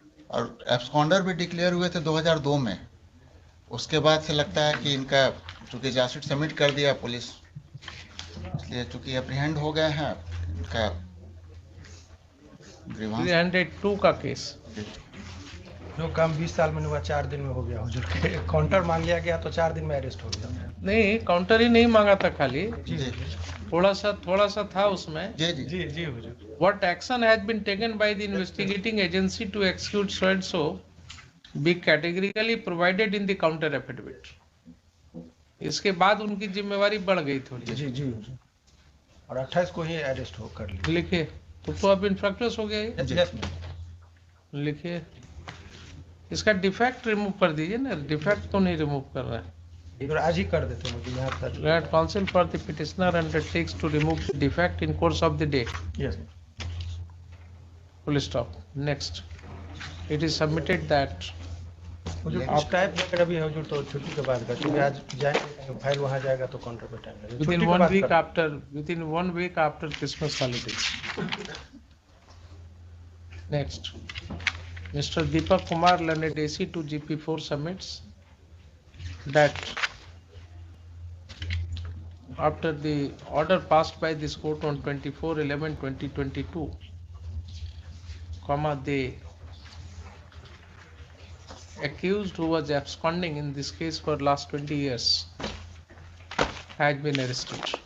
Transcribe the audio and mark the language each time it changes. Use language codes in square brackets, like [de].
[hi] और एब्सकॉन्डर भी डिक्लेयर हुए थे 2002 में। उसके बाद से लगता है कि इनका चूंकि चार्जशीट सबमिट कर दिया पुलिस, इसलिए चूंकि अप्रीहेंड हो गए हैं, इनका 302 का केस जो काम 20 साल में हुआ 4 दिन में हो गया हुजूर। काउंटर मांग लिया गया तो 4 दिन में अरेस्ट हो गया। नहीं, काउंटर ही नहीं मांगा था, खाली जी थोड़ा सा था उसमें। जी जी जी जी हुजूर। [en] What action has been taken by the investigating agency to exclude so and so be categorically provided in the counter affidavit. [hi] इसके बाद उनकी जिम्मेवारी बढ़ गई थोड़ी। जी जी हुजूर। और 28 को ही अरेस्ट हो कर लिया। लिखिए, तो अब इन्फ्रैक्टर्स हो गया ये। लिखिए, इसका डिफेक्ट रिमूव कर दीजिए ना, डिफेक्ट तो नहीं रिमूव कर रहा है। आज ही कर देते मुझे यहाँ तक। [en] Let counsel for the petitioner undertakes to remove the defect in course of the day. Yes. Full stop. Next. It is submitted that [hi] मुझे आप टाइप वगैरह भी है हुजूर, तो छुट्टी के बाद का, क्योंकि आज जाएंगे फाइल वहाँ जाएगा तो काउंटर पे टाइम लगेगा। [en] within 1 week after Christmas holidays. Next. Mr. Deepak Kumar learned AC to GP4 submits that after the order passed by this court on 24/11/2022, the accused who was absconding in this case for last 20 years has been arrested.